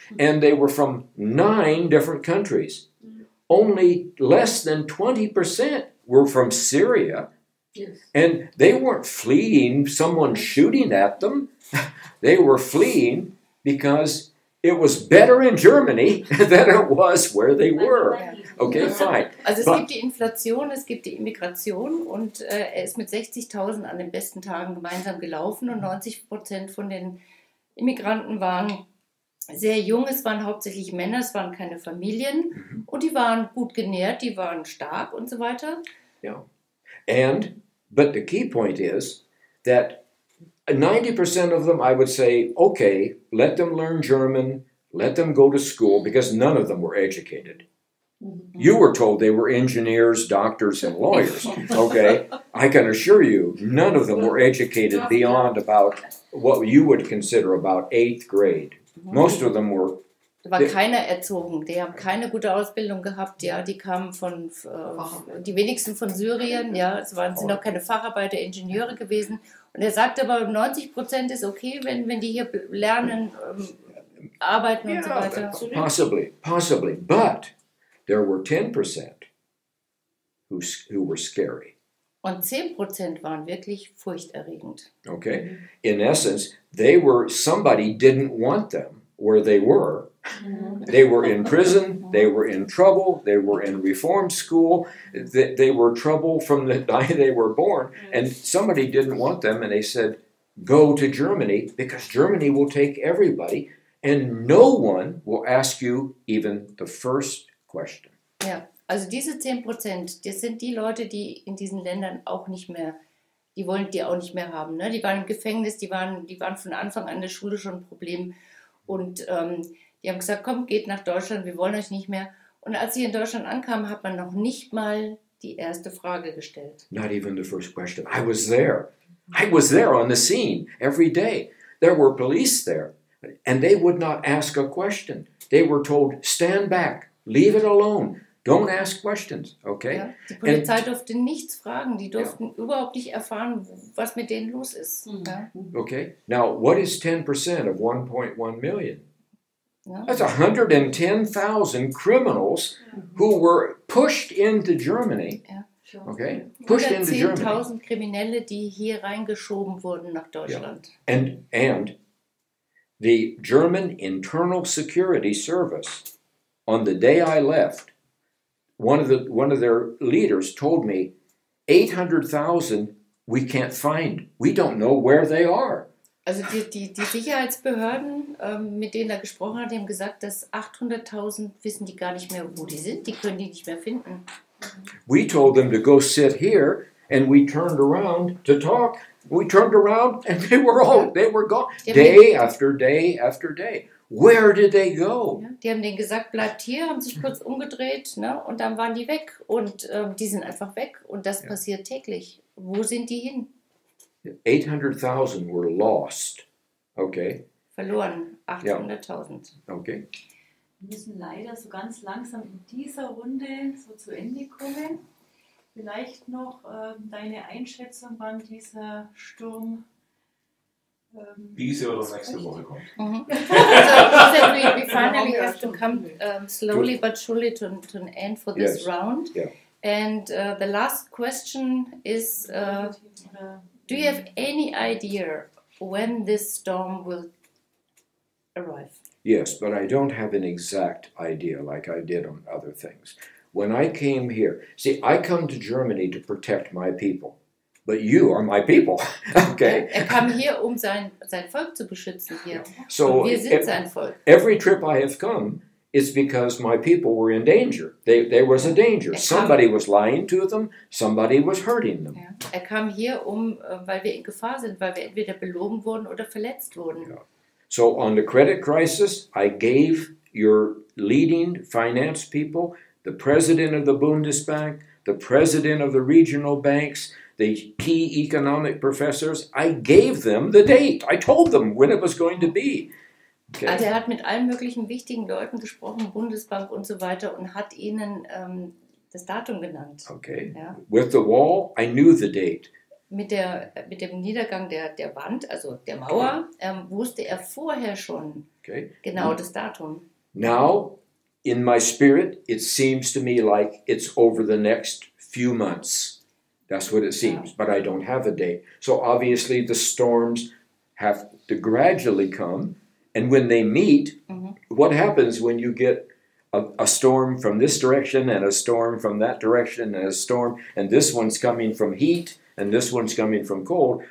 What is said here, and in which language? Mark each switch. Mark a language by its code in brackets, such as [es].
[en] And they were from 9 different countries. Only less than 20% were from Syria. Yes. And they weren't fleeing someone shooting at them. They were fleeing because it was better in Germany than it was where they were. Okay, fine. [de] Also es gibt die Inflation, es gibt die Immigration und er ist mit 60.000 an den besten Tagen gemeinsam gelaufen und 90% von den Immigranten waren sehr jung, es waren hauptsächlich Männer, es waren keine Familien und die waren gut genährt, die waren stark und so weiter. [en] Yeah. And But the key point is that 90% of them, I would say, okay, let them learn German, let them go to school, because none of them were educated. You were told they were engineers, doctors, and lawyers, okay? I can assure you, none of them were educated beyond about what you would consider about 8th grade. Most of them were... [de] Da war keiner erzogen, die haben keine gute Ausbildung gehabt, ja, die kamen von, die wenigsten von Syrien, ja, es sind auch keine Facharbeiter, Ingenieure gewesen. Und er sagt aber, 90% ist okay, wenn die hier lernen, arbeiten und so weiter. [en] Possibly, but there were 10% who were scary. [de] Und 10% waren wirklich furchterregend. [en] Okay, in essence, somebody didn't want them where they were. They were in prison, they were in trouble, they were in reform school, they were trouble from the day they were born, and somebody didn't want them, and they said, go to Germany, because Germany will take everybody, and no one will ask you even the first question. [de] Ja, also diese 10%, das sind die Leute, die in diesen Ländern auch nicht mehr, die wollen die auch nicht mehr haben. Ne? Die waren im Gefängnis, die waren von Anfang an in der Schule schon ein Problem. Und die haben gesagt, komm, geht nach Deutschland, wir wollen euch nicht mehr. Und als sie in Deutschland ankamen, hat man noch nicht mal die erste Frage gestellt. [en] Not even the first question. I was there. I was there on the scene every day. There were police there. And they would not ask a question. They were told, stand back, leave it alone. Don't ask questions, okay? [de] Ja, die Polizei durfte nichts fragen. Die durften überhaupt nicht erfahren, was mit denen los ist. Ja. [en] Okay, now what is 10% of 1.1 million? [de] Ja. [en] That's 110,000 criminals who were pushed into Germany. [de] Ja. [en] Okay, pushed into Germany. [de] 110.000 Kriminelle, die hier reingeschoben wurden nach Deutschland. [en] Yeah. And the German Internal Security Service, on the day I left, one of their leaders told me, 800,000 we can't find. We don't know where they are. [de] Also die Sicherheitsbehörden, mit denen er gesprochen hat, haben gesagt, dass 800.000 wissen die gar nicht mehr, wo die sind. Die können die nicht mehr finden. [en] We told them to go sit here, and we turned around to talk. We turned around, and they were gone. Day after day after day. Where did they go? [de] Ja, die haben denen gesagt, bleibt hier, haben sich kurz umgedreht, ne, und dann waren die weg. Und die sind einfach weg. Und das passiert täglich. Wo sind die hin? [en] 800,000 were lost. Okay. [de] Verloren. 800.000. [en] Okay. [de] Wir müssen leider so ganz langsam in dieser Runde so zu Ende kommen. Vielleicht noch deine Einschätzung, wann dieser Sturm diese oder nächste Woche kommt. [en] So he said we finally have to come slowly but surely to an end for this round. Yeah. And the last question is, do you have any idea when this storm will arrive? Yes, but I don't have an exact idea like I did on other things. When I came here, see, I come to Germany to protect my people, but you are my people, okay? [de] Kam hier, sein Volk zu beschützen hier. [en] So [de] Und wir sind sein Volk. [en] Every trip I have come is because my people were in danger. There was a danger. Somebody was lying to them, somebody was hurting them. [de] Ja. Kam hier, weil wir in Gefahr sind, weil wir entweder belogen wurden oder verletzt wurden. [en] Yeah. So on the credit crisis, I gave your leading finance people, the president of the Bundesbank, the president of the regional banks, the key economic professors, I gave them the date. I told them when it was going to be. Okay. [de] Also hat mit allen möglichen wichtigen Leuten gesprochen, Bundesbank und so weiter, und hat ihnen das Datum genannt. [en] Okay. [de] Ja. [en] With the wall, I knew the date. [de] Mit dem Niedergang der Wand, also der Mauer, wusste er vorher schon genau das Datum. [en] Now, in my spirit, it seems to me like it's over the next few months. That's what it seems, but I don't have a date. So obviously the storms have to gradually come, and when they meet, what happens when you get a storm from this direction and a storm from that direction and a storm, and this one's coming from heat and this one's coming from cold?